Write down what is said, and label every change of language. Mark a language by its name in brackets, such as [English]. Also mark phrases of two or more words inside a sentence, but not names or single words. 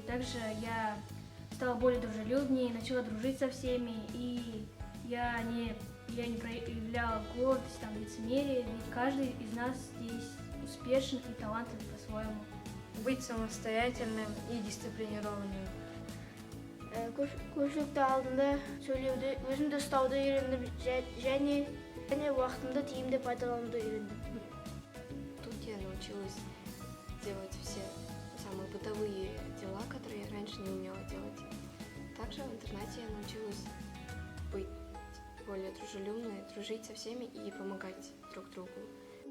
[Russian] Также я стала более дружелюбнее, начала дружить со всеми, и я не проявляла гордость, лицемерие, ведь каждый из нас здесь успешен и талантлив по-своему. Быть самостоятельным и дисциплинированным. [Kazakh] Көпшілікті алдында сөйлеуді, өзімді ұстауды үйрендім, және уақытымды тиімді пайдалануды үйрендім. [Russian] Тут я научилась делать все самые бытовые дела, которые я раньше не умела делать. Также в интернате я научилась быть более дружелюбной, дружить со всеми и помогать друг другу.